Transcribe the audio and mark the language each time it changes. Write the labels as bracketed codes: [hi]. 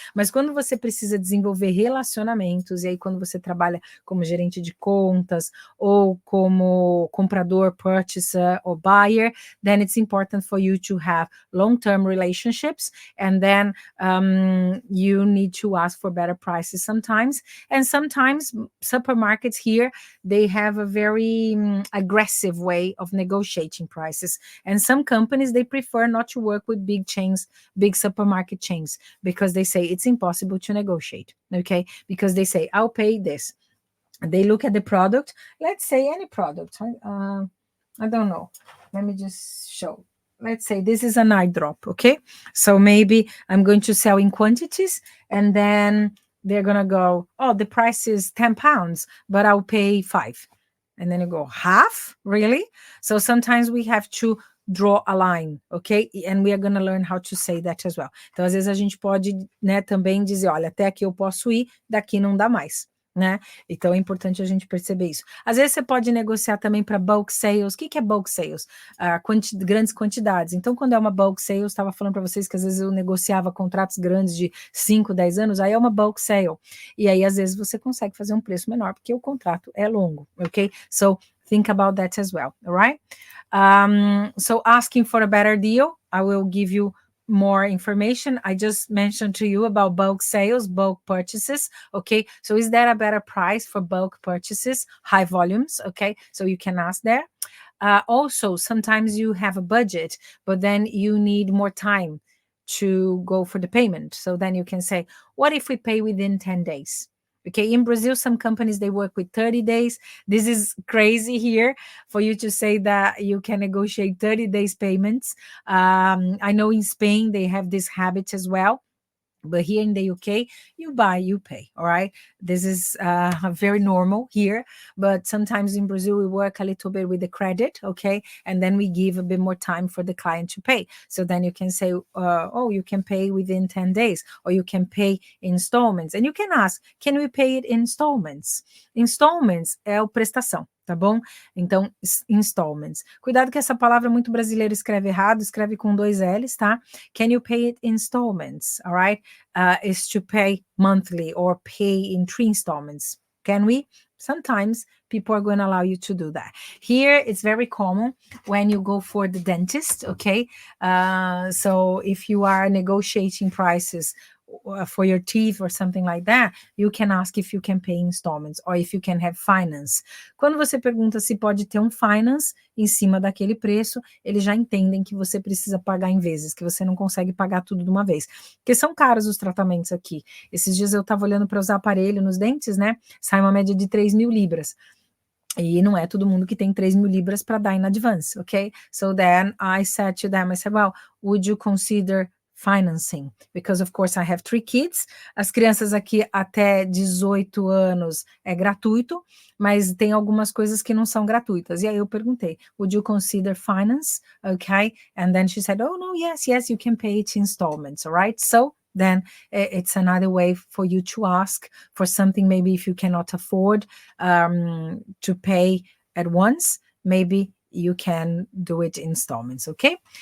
[pt] Mas quando você precisa desenvolver relacionamentos, e aí quando você trabalha como gerente de contas ou como comprador, [en] purchaser or buyer, then it's important for you to have long-term relationships, and then you need to ask for better prices sometimes. And sometimes supermarkets here, they have a very aggressive way of negotiating prices. And some companies, they prefer not to work with big chains, big supermarket chains, because they say it's impossible to negotiate, okay? Because they say, I'll pay this. They look at the product, let's say any product. I don't know. Let me just show. Let's say this is an eye drop, okay? So maybe I'm going to sell in quantities, and then they're going to go, oh, the price is 10 pounds, but I'll pay 5. And then you go, half? Really? So sometimes we have to draw a line, ok? And we are going to learn how to say that as well. [pt] Então, às vezes a gente pode, né, também dizer, olha, até aqui eu posso ir, daqui não dá mais, né? Então, é importante a gente perceber isso. Às vezes você pode negociar também para bulk sales. O que é bulk sales? Grandes quantidades. Então, quando é uma bulk sales, estava falando para vocês que às vezes eu negociava contratos grandes de 5, 10 anos, aí é uma bulk sale. E aí, às vezes, você consegue fazer um preço menor, porque o contrato é longo, ok? [en] So, think about that as well, all right? So asking for a better deal, I will give you more information. I just mentioned to you about bulk sales, bulk purchases, okay? So is there a better price for bulk purchases, high volumes, okay? So you can ask there. Also, sometimes you have a budget, but then you need more time to go for the payment. So then you can say, what if we pay within 10 days? Okay, in Brazil, some companies, they work with 30 days. This is crazy here for you to say that you can negotiate 30 days payments. I know in Spain, they have this habit as well. But here in the UK, you buy, you pay, all right? This is very normal here. But sometimes in Brazil, we work a little bit with the credit, okay? And then we give a bit more time for the client to pay. So then you can say, oh, you can pay within 10 days, or you can pay installments. And you can ask, can we pay it in installments? [pt] Installments é o prestação. Tá bom? Então, installments. Cuidado que essa palavra muito brasileiro escreve errado, escreve com 2 L's, tá? [en] Can you pay it in installments? All right? Is to pay monthly or pay in 3 installments. Can we? Sometimes people are going to allow you to do that. Here, it's very common when you go for the dentist, okay? So if you are negotiating prices for your teeth or something like that, you can ask if you can pay installments or if you can have finance. [pt] Quando você pergunta se pode ter um finance em cima daquele preço, eles já entendem que você precisa pagar em vezes, que você não consegue pagar tudo de uma vez. Porque são caros os tratamentos aqui. Esses dias eu estava olhando para usar aparelho nos dentes, né? Sai uma média de 3.000 libras. E não é todo mundo que tem 3.000 libras para dar [en] in advance, ok? So then I said to them, I said, well, would you consider financing, because of course I have 3 kids. [pt] As crianças aqui até 18 anos é gratuito, mas tem algumas coisas que não são gratuitas. E aí eu perguntei, [en] would you consider finance? Okay, and then she said, oh no, yes, you can pay it in installments, all right? So then it's another way for you to ask for something, maybe if you cannot afford to pay at once, maybe you can do it in installments, okay?